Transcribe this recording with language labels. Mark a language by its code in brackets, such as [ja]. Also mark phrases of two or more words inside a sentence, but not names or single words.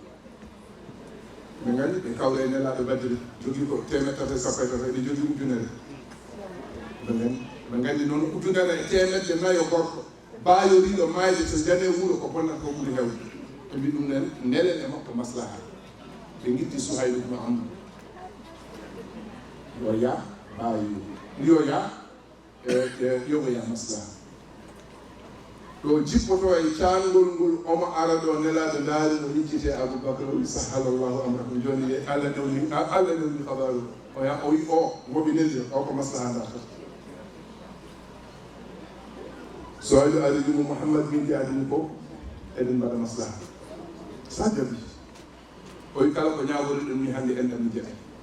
[ff] ɓe gandi ɓe kawre nelaɗo Badri jogui ko temettata sappo e tata ɓe jogui ujunere ɓe gandi noon ujunere e temedde nayo gorko baayoriɗo mayde so jane wuuro ko bonnata ko ɓuri hewde ɓe mbi ɗum nen ndelen e makko maslaha ɓe guitti Suhayl ibn Amr yo ya baayo yo ya yoɓoya maslaha ɗo jippoto e cangol ngol omo ara ɗo nelaɗo ndaari mo yiccite Aboubacry o wi [ar] سهل الله أمركم [ff] joni Allah newni habaru o ya o wi o ngoɓi nelli o ko maslaha ndarta so ayi aɗaɗimo Mouhammad windi adini fof eɗen mbaɗa maslaha sa jaɓi o wi kala ko ñawori ɗum ni hannde enɗam mi jeeɗa